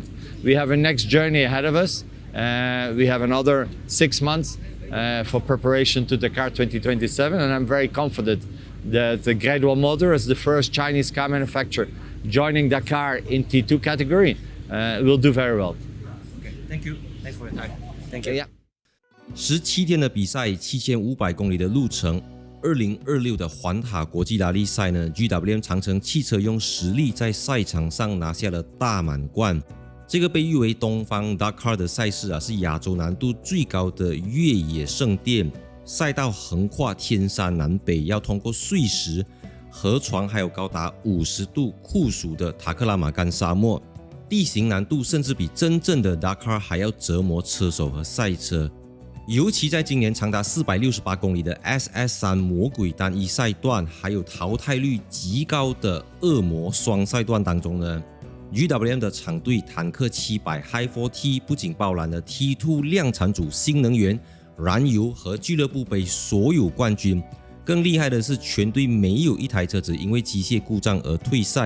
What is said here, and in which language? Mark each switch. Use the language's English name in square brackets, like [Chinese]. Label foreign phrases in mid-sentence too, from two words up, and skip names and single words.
[English] We have a next journey ahead of us. We have another 6 months for preparation to Dakar 2027, and I'm very confident that the Great Wall Motor, as the first Chinese car manufacturer joining Dakar in T2 category, will do very well. Okay, thank you. Thanks for your time. Thank you. Yeah. [Chinese] 17 天的比赛，7500公里的路程。2026的环塔国际拉力赛呢 ，GWM 长城汽车用实力在赛场上拿下了大满贯。这个被誉为东方 Dakar 的赛事啊，是亚洲难度最高的越野圣殿。赛道橫跨天山南北，要通過碎石、河床，還有高達50度酷暑的塔克拉瑪干沙漠，地形難度甚至比真正的 Dakar 還要折磨車手和賽車。尤其在今年長達468公里的 SS3 魔鬼單一賽段，還有淘汰率極高的惡魔雙賽段當中呢 ，GWM 的廠隊坦克700 Hi4T 不僅包攬了 T2 量產組新能源、燃油和俱樂部杯所有冠軍，更厲害的是全隊沒有一台車子因為機械故障而退賽。